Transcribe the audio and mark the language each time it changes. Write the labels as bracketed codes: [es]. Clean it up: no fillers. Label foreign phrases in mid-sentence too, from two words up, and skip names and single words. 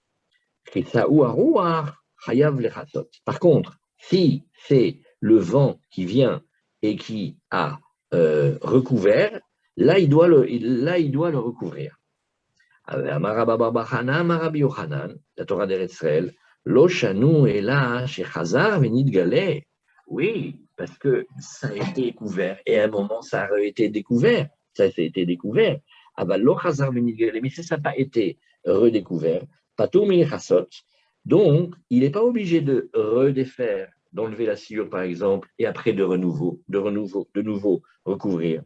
[fr] Par contre, si c'est le vent qui vient et qui a recouvert, là, il doit le recouvrir. La Torah d'Eretz Israël, [he] לא שנו אלא שחזר ונתגלה. [fr] Oui, parce que ça a été couvert et à un moment ça a été découvert. Ça a été découvert. [he] לא חזר ונתגלה, [fr] mais ça n'a pas été redécouvert. [he] פטור מלכסות. [fr] Donc, il n'est pas obligé de redéfaire, d'enlever la sciure par exemple, et après de nouveau recouvrir.